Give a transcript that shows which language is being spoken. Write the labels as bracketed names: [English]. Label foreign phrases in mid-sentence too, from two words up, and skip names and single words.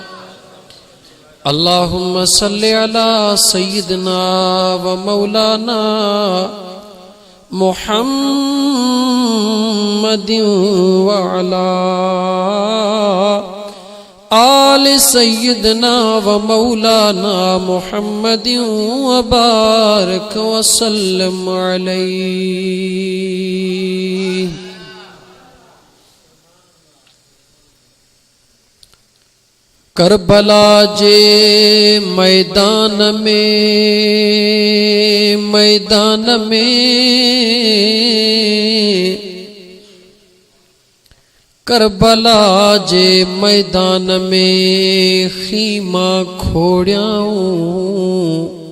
[Arabic] اللهم صل على سيدنا ومولانا محمد وعلى آل سيدنا ومولانا محمد وبارك وسلم عليه. [Sindhi] کربلا جے میدان میں کربلا جے میدان میں خیمہ کھوڑیاؤں.